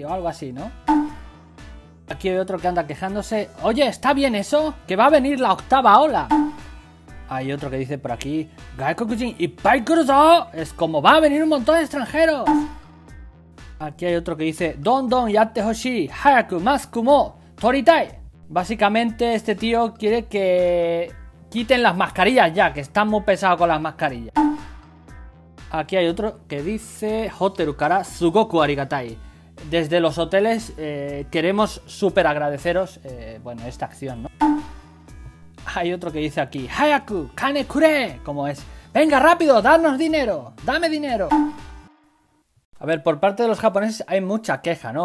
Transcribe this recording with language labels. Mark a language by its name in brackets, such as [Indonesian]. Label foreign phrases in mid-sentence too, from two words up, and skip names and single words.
[Spanish] O algo así, ¿no? Aquí hay otro que anda quejándose. Oye, ¿está bien eso? Que va a venir la 8ª ola. Hay otro que dice por aquí [Japanese] 外国人いっぱい来るぞ. [Spanish] Es como va a venir un montón de extranjeros. Aquí hay otro que dice [Japanese] どんどんやってほしい早くマスクも取りたい. [Spanish] Básicamente este tío quiere que quiten las mascarillas ya, que están muy pesados con las mascarillas. Aquí hay otro que dice [Japanese] ホテルからすごくありがたい. [Spanish] Desde los hoteles queremos súper agradeceros bueno, esta acción, ¿no? Hay otro que dice aquí [Japanese] 早く金くれ. [Spanish] Como es venga rápido, darnos dinero, dame dinero. A ver, por parte de los japoneses hay mucha queja, ¿no?